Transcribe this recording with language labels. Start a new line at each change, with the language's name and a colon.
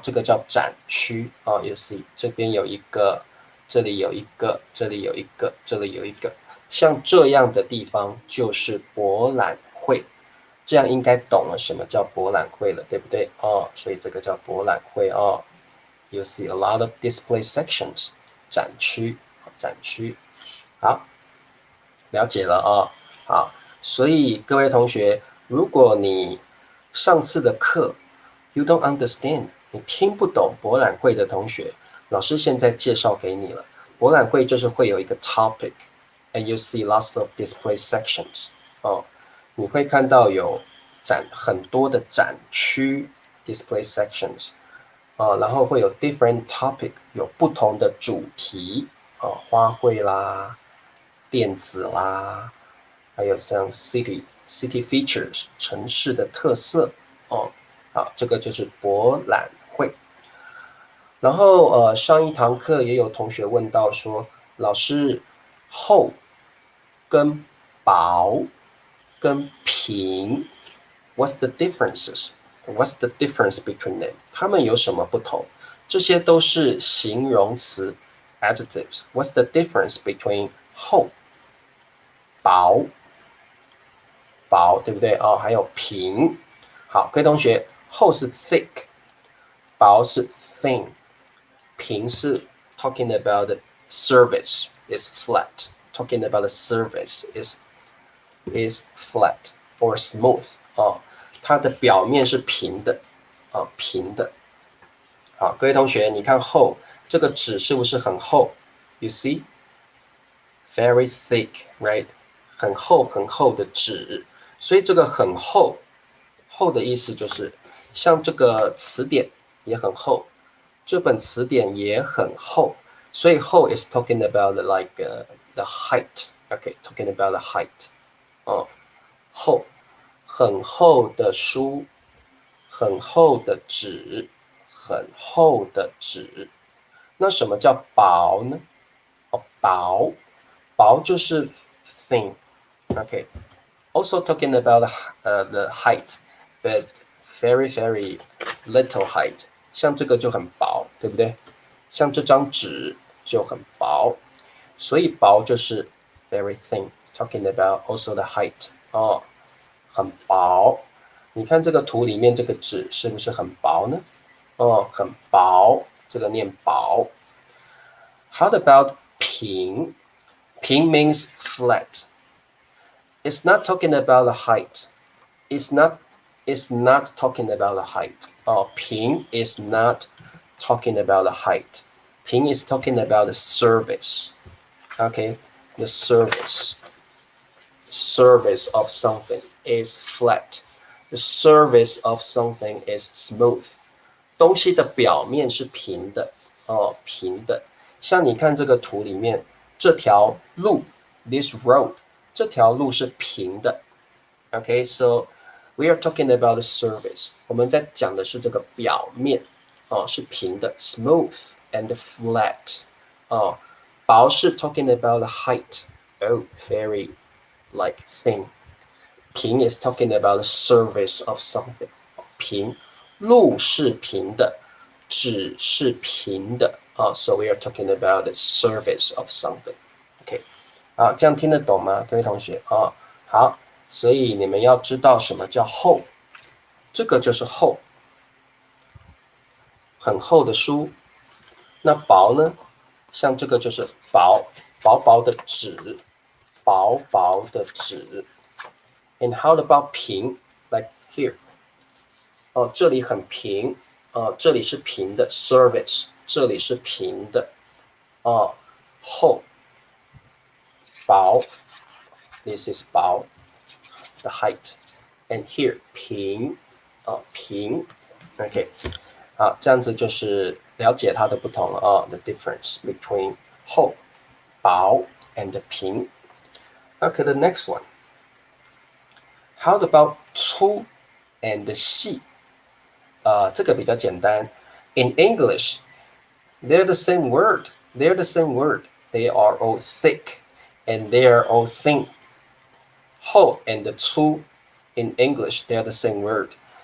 Chinese: 这个叫展区啊。
English: You see，
Chinese: 这边有一个，这里有一个，这里有一个，这里有一个，像这样的地方就是博览会。这样应该懂了什么叫博览会了，对不对？哦，所以这个叫博览会哦。
English: You see a lot of display sections，
Chinese: 展区，展区。好，了解了哦。好，所以各位同学，如果你上次的课
English: you don't understand，
Chinese: 你听不懂博览会的同学，老师现在介绍给你了。博览会就是会有一个
English: topic，and you see lots of display sections。
Chinese: 哦，你会看到有很多的展区
English: display sections。
Chinese: 然后会有
English: different topic，
Chinese: 有不同的主题花卉啦、电子啦，还有像
English: city features
Chinese: 城市的特色哦。好，这个就是博览会。然后上一堂课也有同学问到说，老师厚跟薄跟平 ，
English: what's the differences？What's the difference between them？
Chinese: 它们有什么不同？这些都是形容词 adjectives。
English: What's the difference between 厚、薄、薄，
Chinese: 对不对？哦，还有平。好，各位同学，厚是 thick， 薄是 thin， 平是
English: talking about the surface is flat。 Talking about the surface is flat or smooth
Chinese: 哦，它的表面是平的啊，平的。好，各位同学，你看厚这个纸是不是很厚 ？
English: You see, very thick, right？
Chinese: 很厚很厚的纸，所以这个很厚，厚的意思就是像这个词典也很厚，这本词典也很厚，所以厚
English: is talking about the height. Okay, talking about the height.
Chinese: 哦，厚，很厚的书，很厚的纸，很厚的纸。那什么叫薄呢？哦，薄就是
English: thin。Okay, also talking about the height, but very very little height。
Chinese: 像这个就很薄，对不对？像这张纸就很薄，所以薄就是
English: very thin。 Talking about also the height。
Chinese: 哦，很薄。你看这个图里面这个纸是不是很薄呢？哦，很薄，这个念薄。
English: How about
Chinese: 平？
English: 平 means flat. It's not talking about the height. It's not talking about the height. 哦，平 is not talking about the height. 平 is talking about the surface. Okay, the surface of something is flat. The surface of something is smooth.
Chinese: 东西的表面是平的哦，平的。像你看这个图里面，这条路 ，
English: this road，
Chinese: 这条路是平的。
English: Okay, so we are talking about the surface。
Chinese: 我们在讲的是这个表面哦，是平的 ，
English: smooth and flat。哦，薄是 talking about the height。 Oh, very like thin。平 is talking about the surface of something。
Chinese: 平，路是平的，纸是平的啊。
English: So we are talking about the surface of something。
Chinese: OK， 啊，这样听得懂吗，各位同学啊？好，所以你们要知道什么叫厚，这个就是厚，很厚的书。那薄呢？像这个就是薄，薄薄的纸，薄薄的纸。
English: And how about
Chinese: 平 ？Like here， 哦，这里很平，这里是平的 surface。这里是平的厚薄 ，this is 薄 the height and here 平平 ，OK 好，这样子就是了解它的不同了
English: the difference between
Chinese: 厚薄 and 平。
English: Okay, the next one. How about 粗 and 细？
Chinese: 这个比较简单。
English: In English, they're the same word. They're the same word. They are all thick and they are all thin. 厚 and 粗 in English, they're the same word.